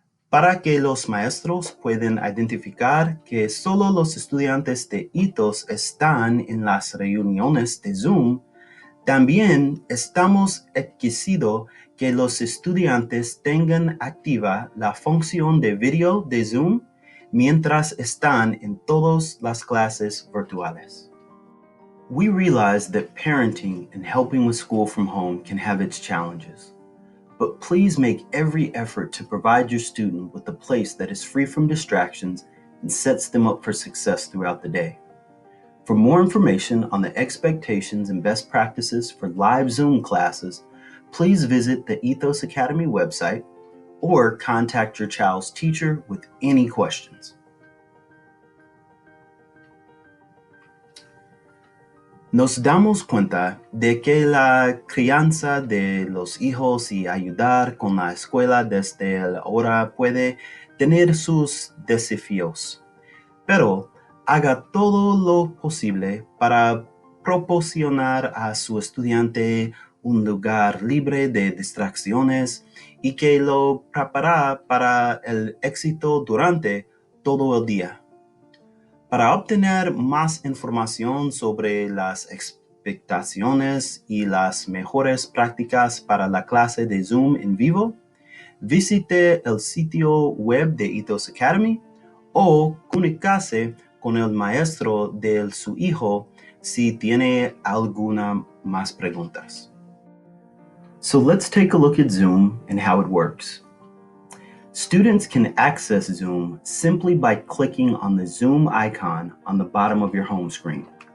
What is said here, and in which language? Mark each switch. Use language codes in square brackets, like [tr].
[es] Para que los maestros puedan identificar que solo los estudiantes de Ethos están en las reuniones de Zoom, también estamos exigiendo que los estudiantes tengan activa la función de video de Zoom mientras están en todas las clases virtuales. [en] We realize that parenting and helping with school from home can have its challenges. But please make every effort to provide your student with a place that is free from distractions and sets them up for success throughout the day. For more information on the expectations and best practices for live Zoom classes, please visit the Ethos Academy website or contact your child's teacher with any questions. [es] Nos damos cuenta de que la crianza de los hijos y ayudar con la escuela desde ahora puede tener sus desafíos, pero haga todo lo posible para proporcionar a su estudiante un lugar libre de distracciones y que lo prepara para el éxito durante todo el día. Para obtener más información sobre las expectaciones y las mejores prácticas para la clase de Zoom en vivo, visite el sitio web de Ethos Academy o comuníquese con el maestro de su hijo si tiene alguna más preguntas. [en] So let's take a look at Zoom and how it works. Students can access Zoom simply by clicking on the Zoom icon on the bottom of your home screen.